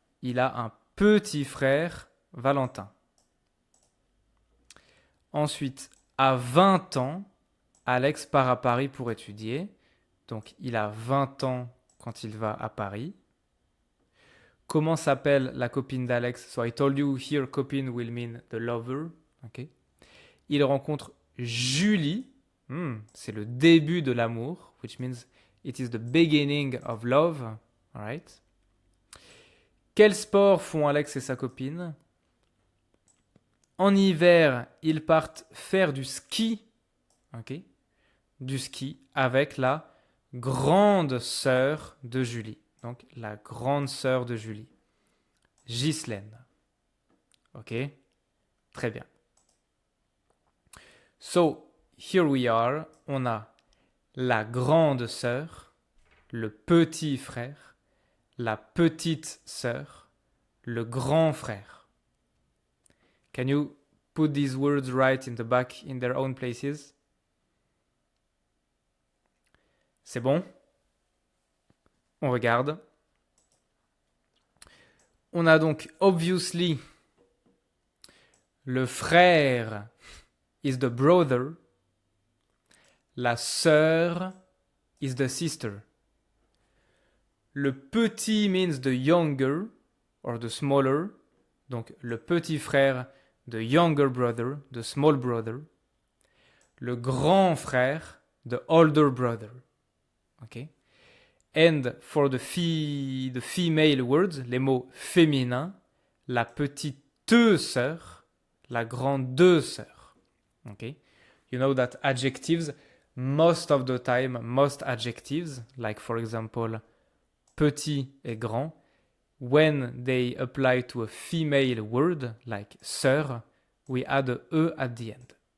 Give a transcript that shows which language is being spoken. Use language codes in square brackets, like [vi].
[fr] Il a un petit frère, Valentin. Ensuite, à 20 ans, Alex part à Paris pour étudier. Donc, il a 20 ans quand il va à Paris. Comment s'appelle la copine d'Alex? [en] So I told you here, copine will mean the lover. Okay. [fr] Il rencontre Julie. C'est le début de l'amour, [en] which means it is the beginning of love. All right. [fr] Quel sport font Alex et sa copine? En hiver, ils partent faire du ski. Okay. Du ski avec la grande sœur de Julie. Donc, la grande sœur de Julie. Ghislaine. Ok? Très bien. [en] So, here we are. [fr] On a la grande sœur, le petit frère, la petite sœur, le grand frère. [en] Can you put these words right in the back in their own places? [fr] C'est bon? On regarde. On a donc [en] obviously [fr] le frère [en] is the brother. La sœur is the sister. Le petit means the younger or the smaller. [fr] Donc le petit frère, [en] the younger brother, the small brother. [fr] Le grand frère, [en] the older brother. Okay? And for the female words, [fr] les mots féminins, la petite sœur, la grande sœur. [en] Okay? You know that adjectives, most of the time, most adjectives, like for example, petit et grand, when they apply to a female word, like sœur, we add a E at the end.